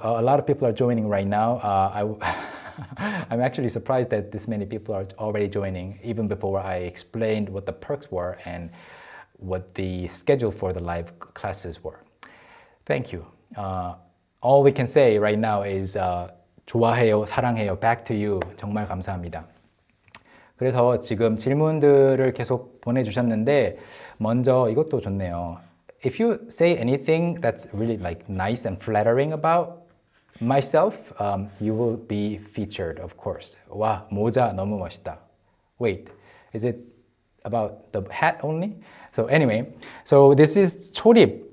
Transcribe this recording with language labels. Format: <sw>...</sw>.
<en>A lot of people are joining right now. I'm actually surprised that this many people are already joining even before I explained what the perks were and what the schedule for the live classes were. Thank you. All we can say right now is</en> <ko>좋아해요, 사랑해요,</ko> <en>back to you.</en> <ko>정말 감사합니다. 그래서 지금 질문들을 계속 보내주셨는데 먼저 이것도 좋네요.</ko> <en>If you say anything that's really like nice and flattering about myself, you will be featured, of course.</en> <ko>와, 모자 너무 멋있다.</ko> <en>Wait, is it about the hat only. So anyway, so this is 초립.</en>